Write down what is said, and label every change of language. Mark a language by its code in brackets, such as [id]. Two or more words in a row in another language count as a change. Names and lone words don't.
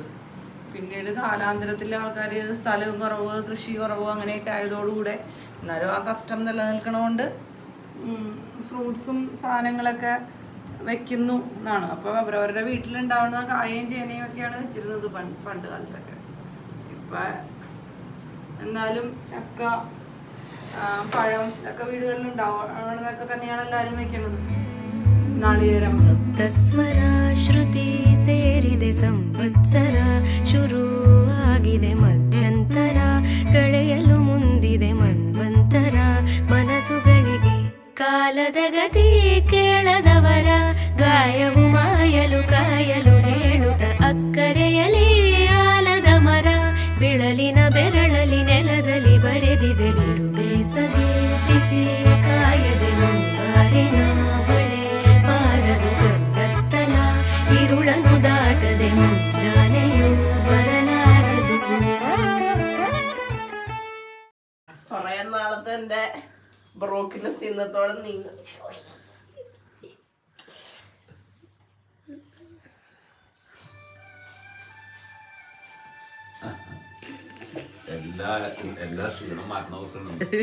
[ml] പിന്നീട് കാലാന്തരത്തിൽ ആൾക്കാർ സ്ഥലവും കുറവ്, കൃഷി കുറവ് അങ്ങനെയൊക്കെ ആയതോടുകൂടെ എന്നാലും ആ കഷ്ടം നിലനിൽക്കണോണ്ട് ഫ്രൂട്ട്സും സാധനങ്ങളൊക്കെ വെക്കുന്നു എന്നാണ്. അപ്പോൾ അവരവരുടെ വീട്ടിലുണ്ടാവുന്ന കായയും ചേനയും ഒക്കെയാണ് വെച്ചിരുന്നത് പണ്ട് കാലത്തൊക്കെ. ഇപ്പം എന്നാലും ചക്ക, പഴം ഒക്കെ വീടുകളിൽ ഉണ്ടാവുന്നതൊക്കെ തന്നെയാണ് എല്ലാവരും വെക്കുന്നത്. നാളികേരം [kn] ಶ್ರುತಿ ಸೇರಿದೆ ಸಂವತ್ಸರ ಶುರುವಾಗಿದೆ ಮಧ್ಯಂತರ ಕಳೆಯಲು ಮುಂದಿದೆ ಮನ್ವಂತರ ಮನಸ್ಸುಗಳಿಗೆ ಕಾಲದ ಗತಿ ಕೇಳದವರ ಗಾಯವು ಮಾಯಲು ಕಾಯಲು ಹೇಳುತ್ತ ಅಕ್ಕರೆಯಲಿ ಆಲದ ಮರ ಬಿಳಲಿನ ಬೆರಳಲಿ ನೆಲದಲ್ಲಿ ಬರೆದಿದೆ ಬಿರು ಬೇಸಗೆ ಬಿಸಿ ಕಾಯದೆ ಮುಂಗಾರಿನ ಬಳೆ ಬಾರದು ಗದ್ದತ್ತಲ ഇരുളನು ದಾಟದೆ ಮುಂಜಾನೆಯೂ ಬರಲಾರದು. [ml] കുറേ നാളത്തെ എൻ്റെ ബ്രോക്കിനെസ് ഇന്നത്തോടെ നീങ്ങും. എല്ലാ ക്ഷീണം മാറ്റുന്ന ദിവസമാണ്.